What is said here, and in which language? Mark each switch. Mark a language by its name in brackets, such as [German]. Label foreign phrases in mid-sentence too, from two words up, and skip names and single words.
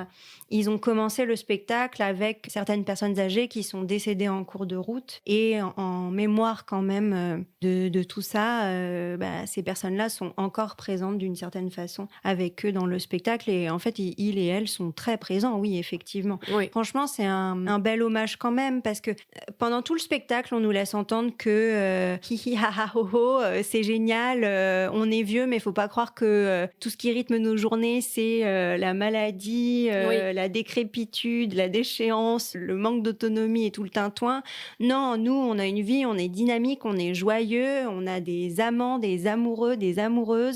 [French] Ils ont commencé le spectacle avec certaines personnes âgées qui sont décédées en cours de route et en mémoire quand même de tout ça, ces personnes-là sont encore présentes d'une certaine façon avec eux dans le spectacle et en fait, ils et elles sont très présents, oui, effectivement. Oui. Franchement, c'est un bel hommage quand même parce que pendant tout le spectacle, on nous laisse entendre que hi hi ha ha ho ho, c'est génial, on est vieux, mais il faut pas croire que tout ce qui rythme nos journées, c'est la maladie, Oui. la décrépitude, la déchéance, le manque d'autonomie et tout le tintouin. Non, nous, on a une vie, on est dynamique, on est joyeux, on a des amants, des amoureux, des amoureuses.